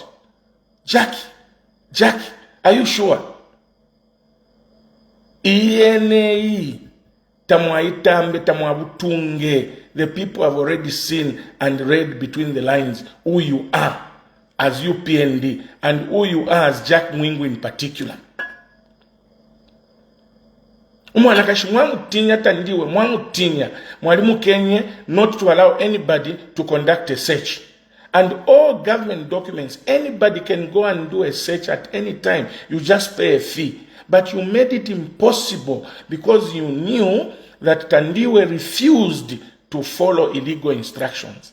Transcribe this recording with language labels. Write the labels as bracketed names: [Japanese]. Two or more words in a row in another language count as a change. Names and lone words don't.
[English] Jack, are you sure? [Bemba] ENA tamwaitambe tamwabutunge. [English] The people have already seen and read between the lines who you are as UPND and who you are as Jack Mwingu in particular. [Bemba] Umwanakashi mwamutinya Tandiwe, mwamutinya mwalimu Kenya [English] not to allow anybody to conduct a search. And all government documents, anybody can go and do a search at any time. You just pay a fee. But you made it impossible because you knew that Tandiwe refused to follow illegal instructions.